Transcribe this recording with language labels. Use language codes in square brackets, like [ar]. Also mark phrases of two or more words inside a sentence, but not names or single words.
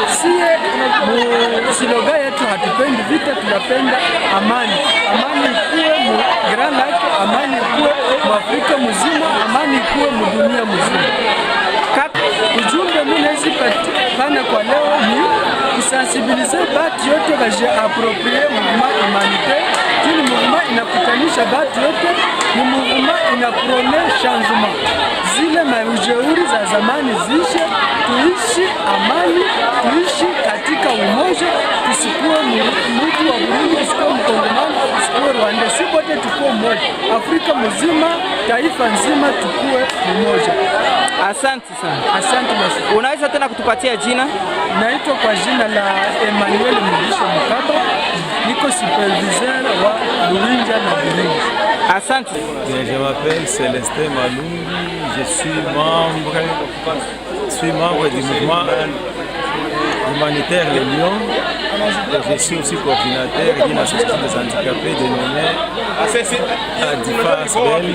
[sw] Slogan yetu hatupendi vita, tunapenda amani. Amani ikuwe mu Grand Lac, amani ikuwe mu Afrika mzima, amani ikuwe mu dunia mzima. Ujumbe mimi pana kwa leo ni kusensibiliser batu yote baje [fr] approprier mouvement humanitaire [sw] Ni mouvement inakutanisha batu yote, ni mouvement inaprone changement. Zile maujeuri za zamani zishe, tuishi amani, tuishi katika umoja, tusikuwe mtu wa Burundi, tusikuwe Mkongomani, tusikuwe Rwanda, si wote tukuwe mmoja. Afrika mzima, taifa nzima tukuwe mmoja. Asante sana. Asante basi. Unaweza tena kutupatia jina? Naitwa kwa jina la Emmanuel Mugisha Mukaba, niko superviseur wa Luinja na Burundi. Asante. [fr] Je m'appelle Célestin Malungi, je suis membre du mouvement humanitaire Les Lions. Je suis aussi coordinateur d'une association des handicapés dénommée Adifa Asbel.